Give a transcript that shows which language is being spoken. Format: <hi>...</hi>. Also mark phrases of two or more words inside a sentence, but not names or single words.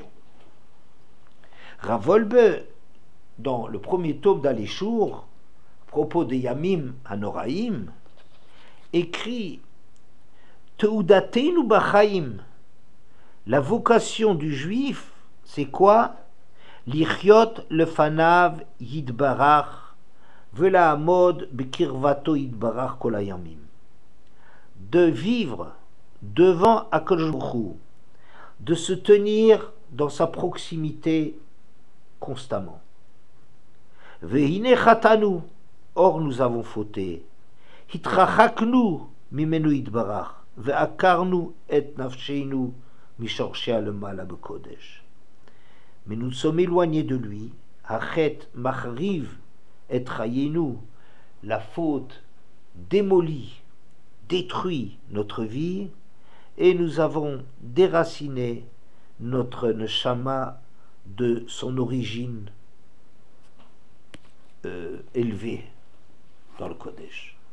<fr>Rav Wolbe, dans le premier tome d'Aléchour, à propos des</fr> <he>ימים הנוראים,</he> <fr>écrit</fr> <he>תעודתנו בחיים.</he> <fr>La vocation du juif, c'est quoi?</fr> <he>לחיות לפניו יתברך ולעמוד בקרבתו יתברך כל הימים.</he> <fr>De vivre devant</fr> <he>הקדוש ברוך הוא,</he> <fr>de se tenir dans sa proximité constamment.</fr> <he>והנה חטאנו,</he> <fr>or nous avons fauté.</fr> <he>התרחקנו ממנו יתברך ועקרנו את נפשנו משרשה למעלה בקדש.</he> <fr>Mais nous sommes éloignés de lui.</fr> <he>החטא מחריב את חיינו,</he> <fr>la faute démolit, détruit notre vie, et nous avons déraciné notre neshama de son origine élevée dans le Kodesh.</fr>